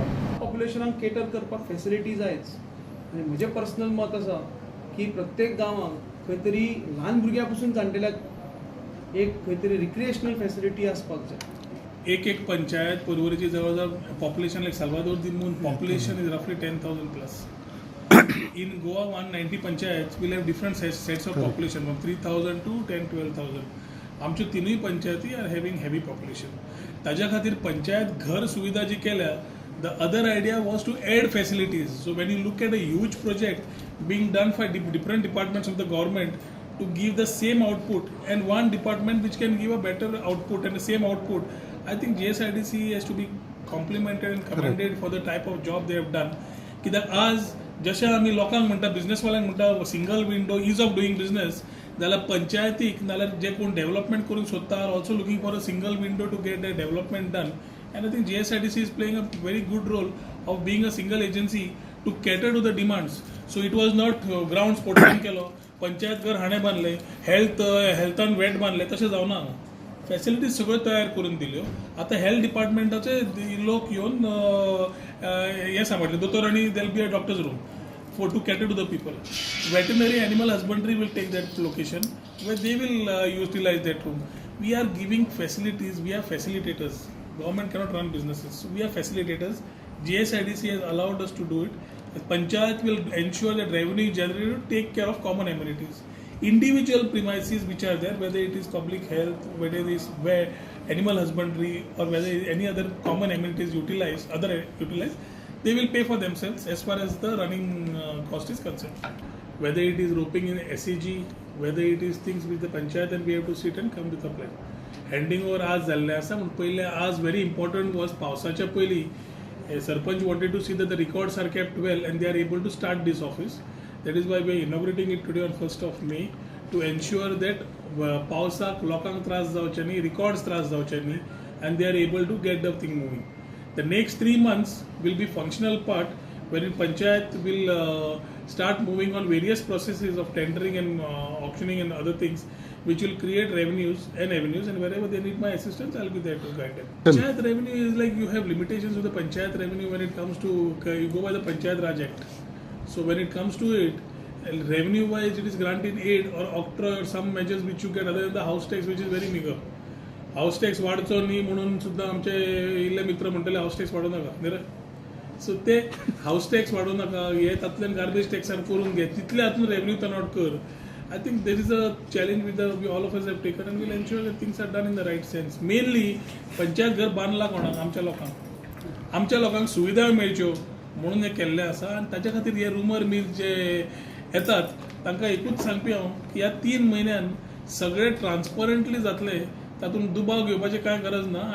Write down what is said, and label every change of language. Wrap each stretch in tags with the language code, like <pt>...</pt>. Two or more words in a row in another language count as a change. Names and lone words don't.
<kok>पॉप्युलेशनाक केटर करपाक फॅसिलिटी जायच आनी म्हजें पर्सनल मत आसा की प्रत्येक गांवांत खंय तरी ल्हान भुरग्यां पसून जाणटेल्याक एक खंय तरी</kok> <en>recreational facility</en> <kok>आसपाक जाय. एक पंचायत परवरीची जवळ</kok> <en>population like Salvador do Mundo population is roughly 10,000 plus. In Goa 190 panchayats will have different sets of population from 3,000 to 10-12,000.</en> <kok>आमच्यो तिनूय पंचायती</kok> <en>are having heavy population.</en> <kok>ताज्या खातीर पंचायत घर सुविधा जी केल्या,</kok> <en>the other idea was to add facilities. So when you look at a huge project being done by different departments of the government to give the same output and one department which can give a better output and the same output, I think GSIDC has to be complimented and commended for the type of job they have done.</en> <kok>कित्याक आज जशें आमी लोकांक म्हणटा बिझनेसवाल्यांक म्हणटा</kok> <en>single window ease of doing business,</en> <kok>जाल्यार पंचायतीक नाल्यार जे कोण डेव्हलपमेंट करूंक सोदता</kok> <en>are also looking for a single window to get the development done. And I think GSIDC is playing a very good role of being a single agency to cater to the demands. So it was not ground sporting</en> <kok>केलो, पंचायत घर हाणें बांदले, हेल्थान वेट बांदले, तशें जावना. फॅसिलिटीज सगळ्यो तयार करून दिल्यो. आतां हेल्थ डिपार्टमेंटाचे लोक येवन हें सांबाळटले दोतोर आनी</kok> <en>there'll be a doctors room for to cater to the people. Veterinary animal husbandry will take that location where they will utilize that room. We are giving facilities, we are facilitators. Government cannot run businesses, so we are facilitators. GSIDC has allowed us to do it. The Panchayat will ensure that revenue is generated to take care of common amenities. Individual premises which are there, whether it is public health, whether it is where animal husbandry, or whether any other common amenities utilized, they will pay for themselves as far as the running cost is concerned. Whether it is roping in SEG, whether it is things with the panchayat and we have to sit and come with a plan. Handing over</en> <kok>आज जाल्लें आसा पूण पयलें आज</kok> <en>very important was</en> <kok>पावसाच्या पयलीं</kok> <en>सरपंच wanted to see that the records are kept well and they are able to start this office. That is why we are inaugurating it today on 1st of May to ensure that</en> <kok>पावसाक लोकांक त्रास जावचे न्ही,</kok> <en>records</en> <kok>त्रास जावचे न्ही,</kok> <en>and they are able to get the thing moving. The next 3 months will be functional part wherein Panchayat will start moving on various processes of tendering and auctioning and other things which will create revenues and avenues, and wherever they need my assistance I'll be there to guide them. Panchayat revenue is like you have limitations with the Panchayat revenue when it comes to you go by the Panchayat Raj Act. So when it comes to it, revenue wise it is granted aid or octroi or some measures which you get other than the house tax which is very meager. house tax</en> <kok>वाडचो न्ही म्हणून सुद्दां आमचे इल्ले मित्र म्हणटले</kok> <en>house tax</en> <kok>वाडोव नाका न्ही रे. सो ते</kok> <en>house tax</en> <kok>वाडोव नाका, हे तातूंतल्यान गार्बेज टॅक्सान करून घे, तितले हातूंत</kok> <en>revenue turn out</en> <kok>कर.</kok> <en>I think there is a challenge with all of us have taken and will ensure that things are done in the right sense.</en> <kok>मेनली पंचायत घर बांदलां कोणाक? आमच्या लोकांक सुविधा मेळच्यो म्हणून हे केल्लें आसा. आनी ताच्या खातीर हे</kok> <en>rumour mill</en> <kok>जे येतात तांकां एकूच सांगपी हांव की ह्या 3 म्हयन्यान सगळे ट्रान्सपरंटली जातले, तातूंत दुबाव घेवपाची कांय गरज ना.</kok>